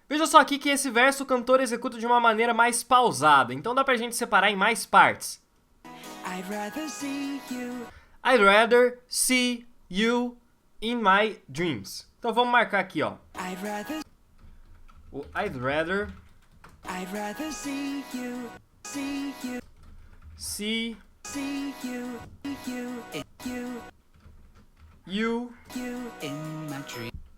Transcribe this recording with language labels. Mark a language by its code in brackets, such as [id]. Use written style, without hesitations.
[pt] Veja só aqui que esse verso o cantor executa de uma maneira mais pausada, então dá pra gente separar em mais partes. [en] I'd rather see you. I'd rather see you in my dreams. [pt] Então vamos marcar aqui, ó. [en] I'd rather O I'd rather see you. See you. see See you. you You in my dream.